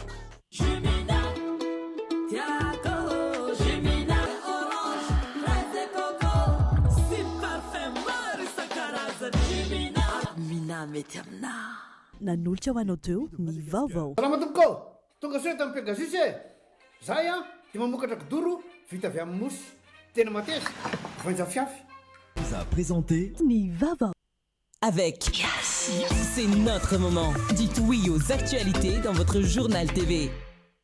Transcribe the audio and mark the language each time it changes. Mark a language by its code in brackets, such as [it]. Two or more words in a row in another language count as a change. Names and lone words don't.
[mg] Nanolotra ho anao teo ny vaovao. Salama tompoko, tonga soa tamin'ny Pegasus e. Zay dia mamokatra kidoro vita avy amin'ny mosy. Tena mateza, voanja fiafy. [fr] Vous a présenté [mg] Ni vaovao. [fr] Avec Yassi, c'est notre moment. Dites oui aux actualités dans votre journal TV.